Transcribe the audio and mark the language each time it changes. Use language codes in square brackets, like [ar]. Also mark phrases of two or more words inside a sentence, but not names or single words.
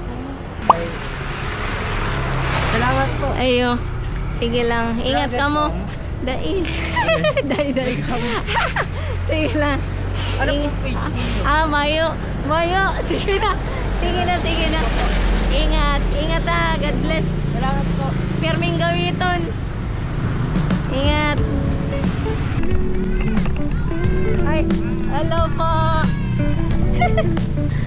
[bik] Salamat po. Ayo. Sige lang. Ingat ka mo. Dai. Dai. Sige lang. Ano pong page ninyo? Mayo. Mayo. Sige na. Sige na. Ingat. Ingat ah. [en] God bless. [bik] Salamat po. Perming gawiton. Ingat. Ay. Hello po.